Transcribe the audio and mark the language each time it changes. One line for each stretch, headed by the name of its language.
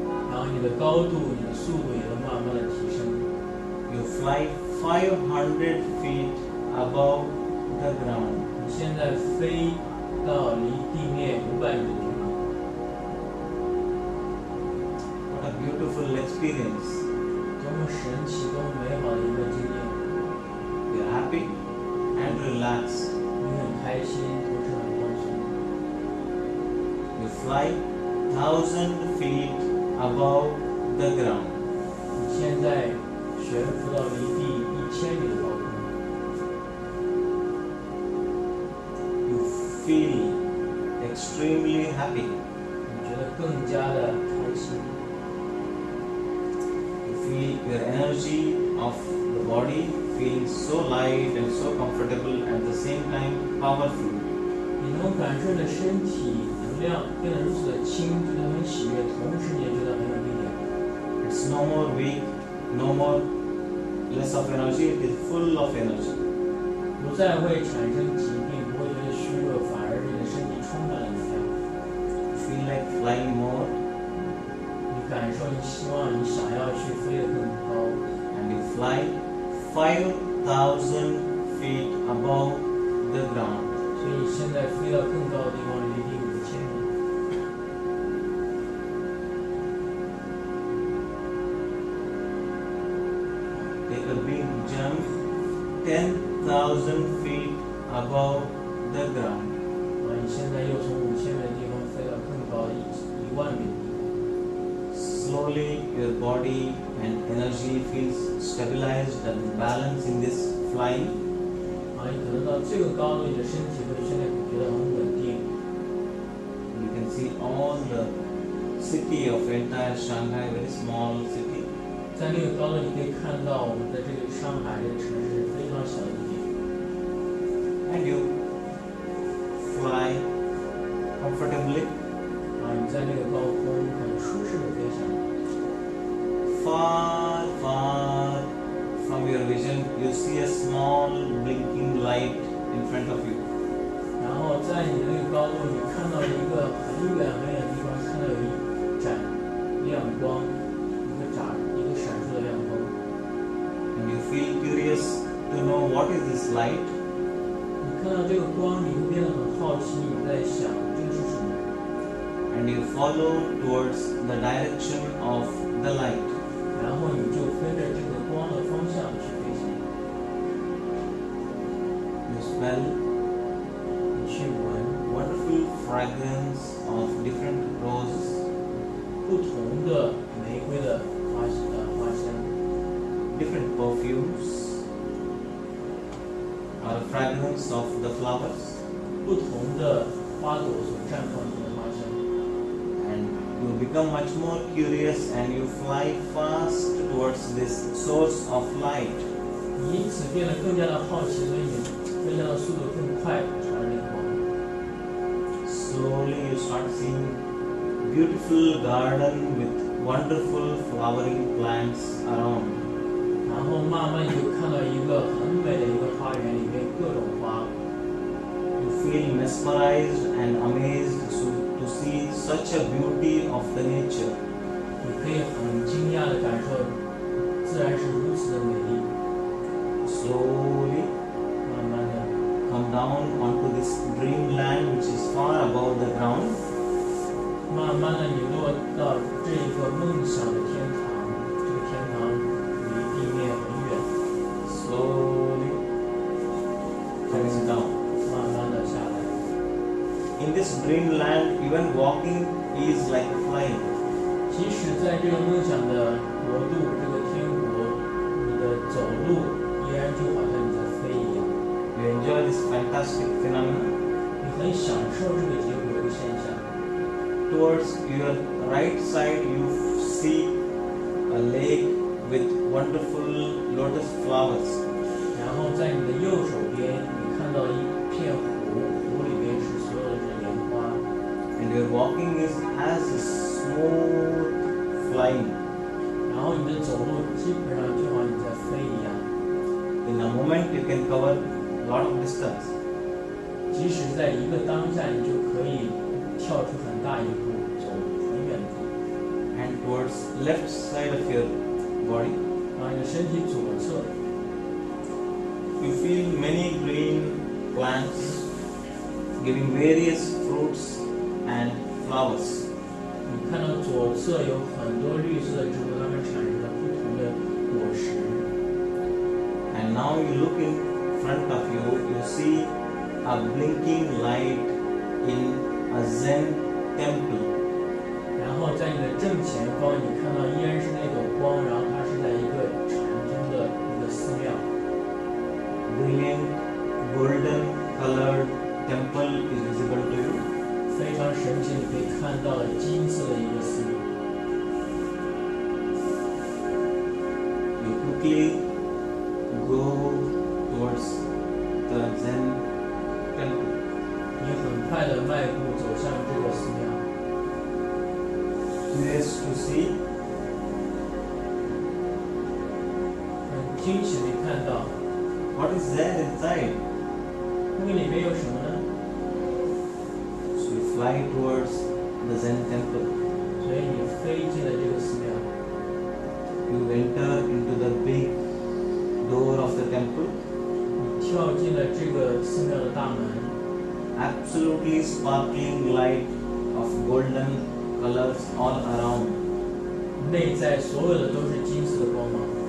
Chinese: 然后你的高度、你的速度也会慢慢的提升。
English: You fly 500 feet above the ground.
Chinese: 你现在飞到离地面500米的地方，
English: What a beautiful experience.
Chinese: 多么神奇、多么美好的一个经验！
English: You're happy and relaxed.
Chinese: 你很开心，同时很放松。
English: You fly 1,000 feet above the ground.
Chinese: 你现在悬浮到离地1000米的高空，
English: You feel extremely happy.
Chinese: 你觉得更加的开心。
English: You feel your energy of the body feeling so light and so comfortable at the same time powerful.
Chinese: 你能感受你的身体能量变得如此的轻，觉得很喜悦，同时你也觉得很有力量。
English: It's no more weak, no more less of energy, it is full of energy.
Chinese: 不再会产生疾病，不会觉得虚弱，反而你的身体充满了能量。
English: You feel like flying more
Chinese: 你感受，你希望，你想要去飞得更高，
English: and you fly 5,000 feet above the ground.
Chinese: 所以你现在飞到更高的地方，离地5000米。
English: Take a big jump 10,000 feet above the ground.
Chinese: 你现在又从5000米的地方飞到更高的1万米的地方。
English: Slowly your body and energy feels stabilized and balanced in this flying.
Chinese: 你可能到这个高度，你的身体会现在觉得很稳定。
English: You can see all the city of entire Shanghai, very small city.
Chinese: 在那个高度，你可以看到我们的这个上海这个城市非常小的一点。
English: And you fly comfortably
Chinese: 你在那个高空很舒适的飞翔。
English: far, far from your vision. You see a small blinking light in front of you.
Chinese: 然后在你的那个高度，你看到一个很远很远的地方，看到有一盏亮光，一个闪烁的亮光。
English: And you feel curious to know what is this light.
Chinese: 你看到这个光，你会变得很好奇，你在想这个是什么？
English: And you follow towards the direction of the light.
Chinese: 然后你就跟着这个光的方向去飞行。
English: You smell
Chinese: 你去闻
English: wonderful fragrance of different roses,
Chinese: 不同的玫瑰的花香，
English: different perfumes, or fragrance of the flowers.
Chinese: 不同的花朵所绽放出的花香。
English: And you become much more curious and you fly fast towards this source of light.
Chinese: 你因此变得更加的好奇，所以你飞翔的速度更快，朝着那个光。
English: Slowly you start seeing beautiful garden with wonderful flowering plants around.
Chinese: 然后慢慢你就看到一个很美的一个花园，里面各种花。
English: You feel mesmerized and amazed to see such a beauty of the nature.
Chinese: 你可以很惊讶的感受，自然是如此的美丽。
English: Slowly
Chinese: 慢慢的，
English: come down onto this dreamland which is far above the ground.
Chinese: 慢慢的，你落到这一个梦想的天堂，这个天堂离地面很远。
English: Slowly coming down.
Chinese: 慢慢的下来。
English: In this this dreamland, even walking is like flying.
Chinese: 即使在这个梦想的国度，这个天国，你的走路依然就好像你在飞一样。
English: You enjoy this fantastic phenomenon.
Chinese: 你很享受这个结果这个现象。
English: Towards your right side, you see a lake with wonderful lotus flowers.
Chinese: 然后在你的右手边，你看到一片湖，湖里边是所有的这莲花。
English: And your walking is as smooth flying.
Chinese: 然后你的走路基本上就好像你在飞一样。
English: In a moment, you can cover a lot of distance.
Chinese: 即使在一个当下，你就可以跳出很大一步，走很远的地方。
English: And towards left side of your body,
Chinese: 然后你的身体左侧，
English: you feel many green plants giving various fruits and flowers.
Chinese: 你看到左侧有很多绿色的植物，它们产生了不同的果实。
English: And now you look in front of you, you see a blinking light in a Zen temple.
Chinese: 然后在你的正前方，你看到依然是那朵光，然后它是在一个禅宗的一个寺庙。
English: Brilliant golden colored temple is visible to you.
Chinese: 非常神奇，你可以看到金色的一个寺庙。
English: You quickly go towards the Zen temple.
Chinese: 你很快的迈步走向这个寺庙。
English: Curious to see,
Chinese: 很惊喜地看到，
English: what is there inside?
Chinese: 那个里面有什么呢？
English: So you fly towards the Zen temple.
Chinese: 所以你飞进了这个寺庙，
English: You enter into the big door of the temple.
Chinese: 你跳进了这个寺庙的大门，
English: Absolutely sparkling light of golden colors all around.
Chinese: 内在所有的都是金色的光芒。